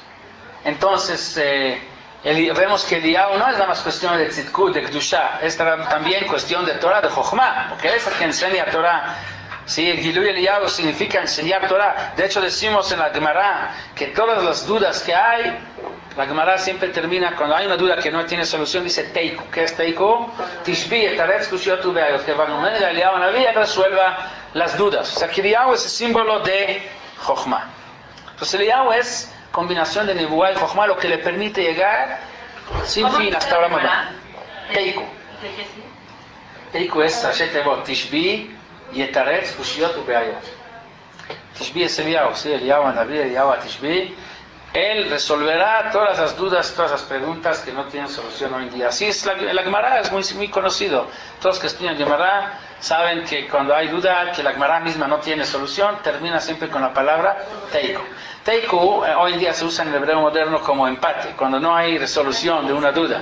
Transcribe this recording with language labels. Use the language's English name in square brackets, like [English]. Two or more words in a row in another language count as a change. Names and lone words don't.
[Spanish] Entonces, vemos que Eliyahu no es nada más cuestión de tzidkut, de kedusha, es también cuestión de Torah, de Jochma, porque es el que enseña Torah Sí, el [Hebrew] גילוי אליהו [Spanish] significa enseñar Torah. De hecho, decimos en la Gemara que todas las dudas que hay, la Gemara siempre termina, cuando hay una duda que no tiene solución, dice Teiku. ¿Qué es Teiku? [Hebrew] תשבי יתרץ קושיות ובעיות. [Spanish] Que van a Eliyahu Naví resuelva las dudas. O sea, que Eliyahu es el símbolo de Jochma. Entonces, Eliyahu es combinación de Nebuá y Jochma, lo que le permite llegar sin fin hasta ahora más. Teiku. Teiku es [Hebrew] ראשי תיבות תשבי יתרץ קושיות ובעיות. [Spanish] Tishbi es Eliyahu, sí, Eliyahu Naví, Eliyahu Tishbi. Él resolverá todas las dudas, todas las preguntas que no tienen solución hoy en día. Así es, la Gemara es muy conocido. Todos los que estudian Gemara saben que cuando hay duda, que la Gemara misma no tiene solución, termina siempre con la palabra Teiku. Teiku hoy en día se usa en el hebreo moderno como empate, cuando no hay resolución de una duda.